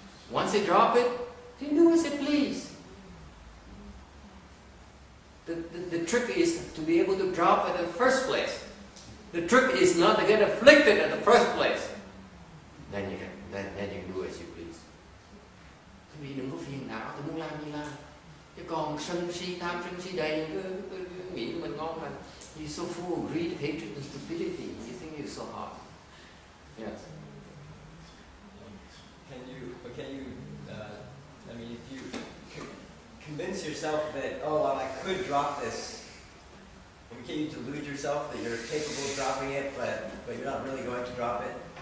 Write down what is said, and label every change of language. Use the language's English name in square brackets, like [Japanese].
[English] Once they drop it, they do as they please. The trick is to be able to drop it in the first place. The trick is not to get afflicted in the first place. Then you can do as you please. [Vietnamese] Vì đừng có phiền não, tôi muốn làm gì làm. Chứ còn sân si, tham sân si đầy, nghĩ mình ngon lành. [English] You're so full of greed, hatred and stupidity. You think you're so hot. Yes. Can you, I mean, if you convince yourself that, oh, well, I could drop this, can you delude yourself that you're capable of dropping it, but you're not really going to drop it?